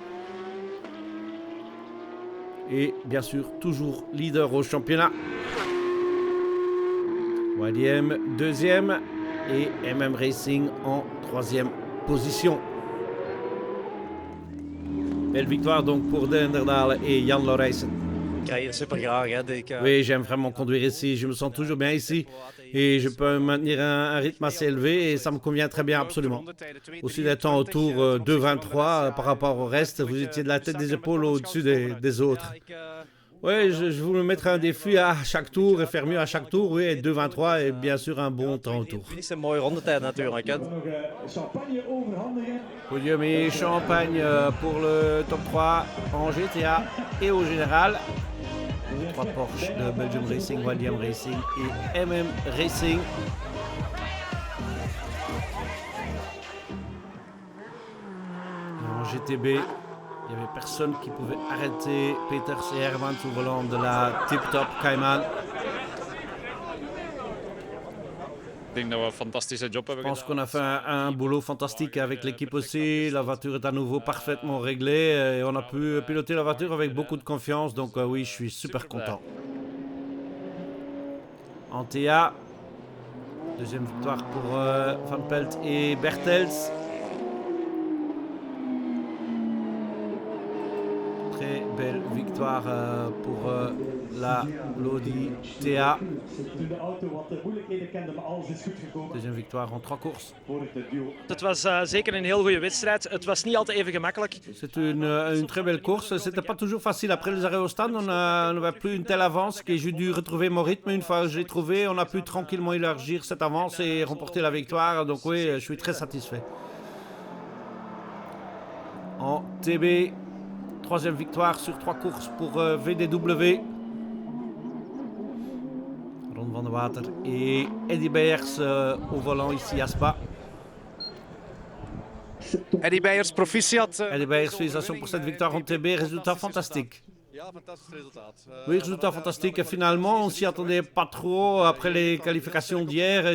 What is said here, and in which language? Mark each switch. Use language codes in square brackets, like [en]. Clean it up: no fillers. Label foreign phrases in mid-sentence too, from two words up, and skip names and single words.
[fr] Et bien sûr, toujours leader au championnat. YDM deuxième et MM Racing en troisième position. Belle victoire donc pour Dylan Derdalen et Jan Lorijsen. [nl] Super graag, hè. [fr] Oui, j'aime vraiment conduire ici. Je me sens toujours bien ici. Et je peux maintenir un rythme assez élevé et ça me convient très bien, absolument. Aussi des temps autour 2,23 par rapport au reste, vous étiez de la tête des épaules au-dessus des autres. Oui, je vous me mettrai un défi à chaque tour et faire mieux à chaque tour. Oui, 2,23 et bien sûr un bon temps autour. C'est une [nl] mooie rondetijd natuurlijk, hè. [fr] Podium et champagne pour le top 3 en GTA et au général. 3 Porsche de Belgium Racing, YDM Racing et MM Racing. En GTB, il n'y avait personne qui pouvait arrêter Peters et Hermans au volant de la Tip Top Cayman. [nl] Ik denk dat we een fantastische job hebben [fr] Je pense [nl] gedaan. [fr] qu'on a fait un boulot fantastique avec l'équipe aussi. La voiture est à nouveau parfaitement réglée et on a pu piloter la voiture avec beaucoup de confiance. Donc oui, je suis super content. En TA, deuxième victoire pour Van Pelt et Bertels. Très belle victoire pour la Lodi TA. Deuxième victoire en 3 courses. [nl] Het was zeker een heel goede wedstrijd. Het was niet altijd even gemakkelijk. [fr] C'est une très belle course. C'était pas toujours facile. Après les arrêts au stand, on n'avait plus une telle avance que j'ai dû retrouver mon rythme. Une fois que je l'ai trouvé, on a pu tranquillement élargir cette avance et remporter la victoire. Donc oui, je suis très satisfait. En TB, troisième victoire sur 3 courses pour VDW. Ron van der Water et Eddy Beyers au volant ici à Spa. [nl] Eddy Beyers, proficiat. [fr] Eddy Beyers, félicitations pour cette victoire en TB. Résultat fantastique. Oui, résultat fantastique. Et finalement, on s'y attendait pas trop après les qualifications d'hier.